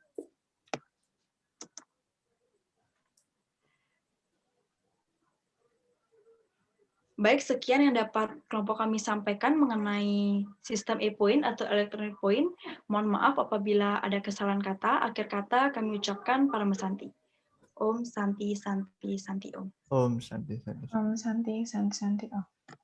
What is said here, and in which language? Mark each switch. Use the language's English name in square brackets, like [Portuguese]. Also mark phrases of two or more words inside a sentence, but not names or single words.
[Indonesian] Baik, sekian yang dapat kelompok kami sampaikan mengenai sistem ePoint atau [English] electronic point. [Indonesian] Mohon maaf apabila ada kesalahan kata. Akhir kata kami ucapkan [Sanskrit] Parama Santi. Om Santi Santi Santi Om. Om Santi Santi. Om Santi Santi Santi Om.